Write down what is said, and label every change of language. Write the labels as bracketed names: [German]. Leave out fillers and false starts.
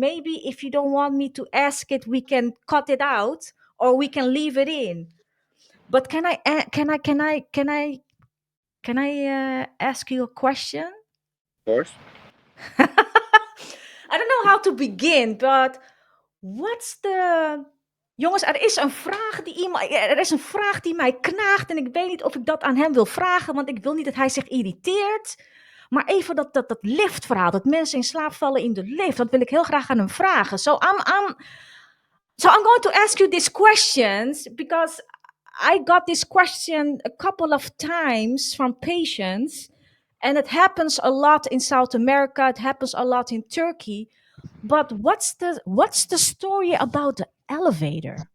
[English] Maybe if you don't want me to ask it, we can cut it out or we can leave it in. But can I ask you a question? Of course. I don't know how to begin, but what's the... [Dutch] Jongens, er is een vraag die mij knaagt en ik weet niet of ik dat aan hem wil vragen, want ik wil niet dat hij zich irriteert. Maar even dat liftverhaal, dat mensen in slaap vallen in de lift, dat wil ik heel graag aan hem vragen. [English] So I'm going to ask you these questions because I got this question a couple of times from patients, and it happens a lot in South America. It happens a lot in Turkey. But what's the story about the elevator?